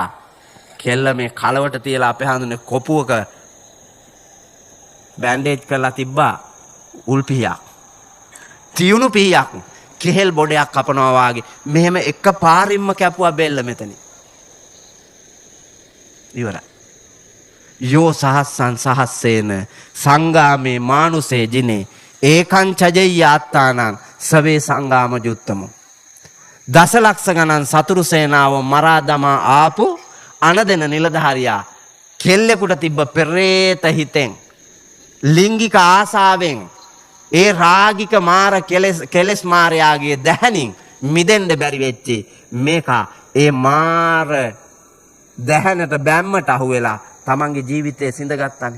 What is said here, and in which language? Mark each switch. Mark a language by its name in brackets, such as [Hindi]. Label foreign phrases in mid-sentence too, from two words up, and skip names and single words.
[Sinhala] කෙල්ල මේ කලවට තියලා අපේ හඳුනේ කොපුවක බෑන්ඩේජ් කරලා තිබ්බා උල් පිහියක්. තියුණු පිහියක්. කෙහෙල් බොඩයක් කපනවා වාගේ. මෙහෙම එක පාරින්ම කැපුවා බෙල්ල මෙතන. ඉවරයි. [Pali] යෝ සහස්සන් සහස්සේන සංගාමේ මානුසේ ජිනේ ඒකං චජෙය්‍ය ආත්තානං සවේ සංගාම ජුත්තමෝ. [Sinhala] දසලක්ෂ ගණන් සතුරු සේනාව මරා දමා ආපු අනදෙන නිලධාරියා කෙල්ලෙකුට තිබ්බ පෙරේත හිතෙන් ලිංගික ආසාවෙන් ඒ රාගික මාර කෙලෙස් මාරයාගේ දැහැනින් මිදෙන්න බැරි වෙච්චි මේක ඒ මාර දැහැනට බැම්මට අහු වෙලා තමන්ගේ ජීවිතේ සිඳගත්තානේ.